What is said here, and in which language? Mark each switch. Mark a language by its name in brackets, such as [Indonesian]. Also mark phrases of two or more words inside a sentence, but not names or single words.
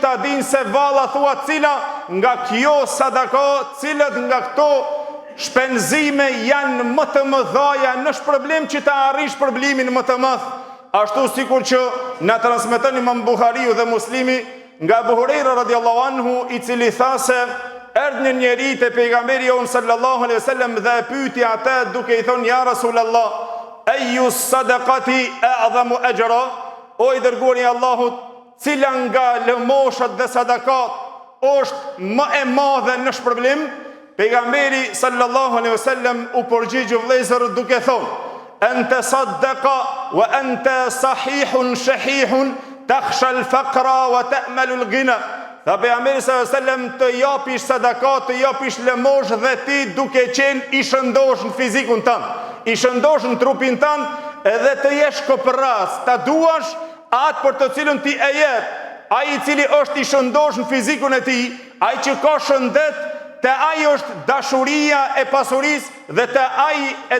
[Albanian] ta dinë se valla thua cila nga kjo sadaka, cilët nga këto shpenzime janë më të mëdha në shpërblim që ta arrish shpërblimin më të madh, ashtu sikur që na transmeton Imam Buhariu dhe Muslimi nga Abu Huraira [Arabic] رضي الله عنه, [Albanian] I cili tha se erdhi një njeri te pejgamberi jon [Arabic] صلى الله عليه وسلم [Albanian] dhe e pyeti atë duke I thonë [Arabic] يا رسول الله أي الصدقة أعظم أجرا, [Albanian] o I dërguari I Allahut, cila nga lëmoshat dhe sadakat është më e madhe në shpërblim? Pejgamberi [Arabic] صلى الله عليه وسلم [Albanian] u përgjigju vëllezër duke thonë: [Arabic] "أن تصدق وأنت صحيح شحيح تخشى الفقر وتأمل الغنى." [Albanian] Tha pejgamberi [Arabic] صلى الله عليه وسلم, [Albanian] të japish sadaka, të japish lëmosh dhe ti duke qenë i shëndosh në fizikun tënd, i shëndosh në trupin tënd, edhe të jesh kopras, ta duash atë për të cilën ti e jep. Ai i cili është i shëndosh në fizikun e tij, ai që ka shëndet, te ai është dashuria e pasurisë dhe te ai e